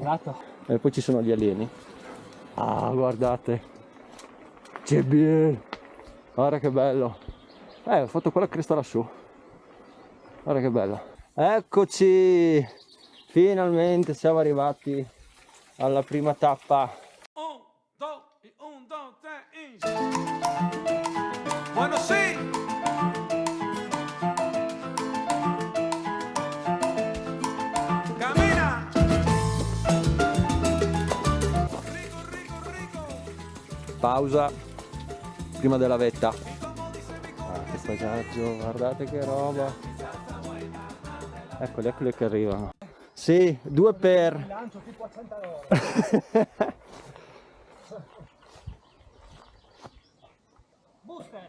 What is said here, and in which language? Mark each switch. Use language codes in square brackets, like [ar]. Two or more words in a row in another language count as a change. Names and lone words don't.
[it] E poi ci sono gli alieni. Ah, guardate. C'è bien. Guarda che bello. Ho fatto quella cresta lassù. Guarda che bello. Eccoci. Finalmente siamo arrivati alla prima tappa. 1, 2, 3. [es] Bueno, sí. Camina. Rico, rico, rico. [it] Pausa prima della vetta. Che paesaggio, guardate che roba. Eccoli che arrivano. Sì, 2 per. Lancio tipo a 100 Booster.